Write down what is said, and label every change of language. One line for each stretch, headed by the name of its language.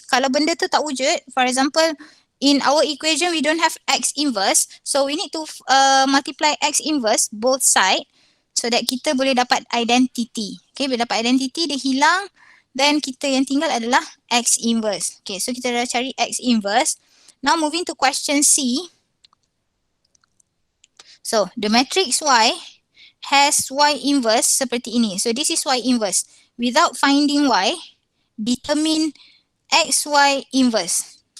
Malay: Kalau benda tu tak wujud,
English: for example, in our equation we don't have X inverse, so we need to multiply X inverse both side so that
Malay: kita boleh dapat identity. Okay, bila dapat identity dia hilang, then kita yang tinggal adalah X inverse. Okay, so kita dah cari X inverse.
English: Now moving to question C. So, the matrix Y has Y inverse
Malay: seperti ini.
English: So, this is Y inverse. Without finding Y, determine XY inverse.